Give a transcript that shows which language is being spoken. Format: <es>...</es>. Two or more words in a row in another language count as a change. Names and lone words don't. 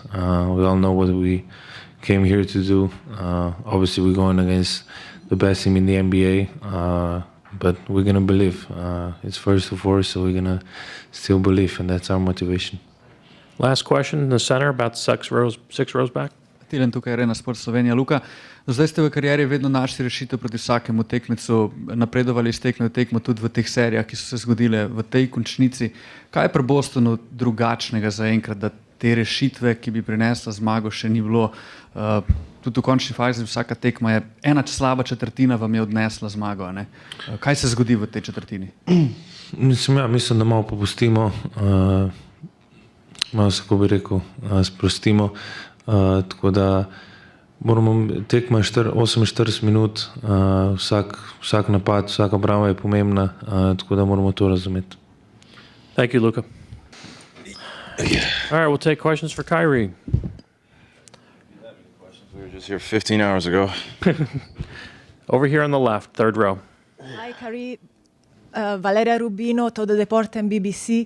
<en>We all know what we came here to do. Obviously, we're going against the best team in the NBA, but we're going to believe. It's first to fourth, so we're going to still believe, and that's our motivation. Last question in the center, about 6 rows back.</en> <sl>Tilen, tukaj je Arena Sport Slovenija. Luka, zdaj ste v karieri vedno našli rešitev proti vsakemu tekmecu, napredovali iz tekme v tekmo tudi v teh serijah, ki so se zgodile v tej končnici. Kaj je pri Bostonu drugačnega zaenkrat, da te rešitve, ki bi prinesla zmago, še ni bilo? Tudi v končni fazi vsaka tekma je ena slaba četrtina vam je odnesla zmago. Ne? Kaj se zgodi v tej četrtini? Mislim, da malo popustimo, malo se, ko bi rekel, sprostimo. Tako da moramo, tekma je 48 minut, vsak napad, vsaka obramba je pomembna, tako da moramo to razumeti.</sl> <en>Thank you, Luka. All right, we'll take questions for Kyrie. We were just here 15 hours ago. Over here on the left, third row. Hi, Kyrie. Valeria Rubino, Todo Deporte and BBC.</en>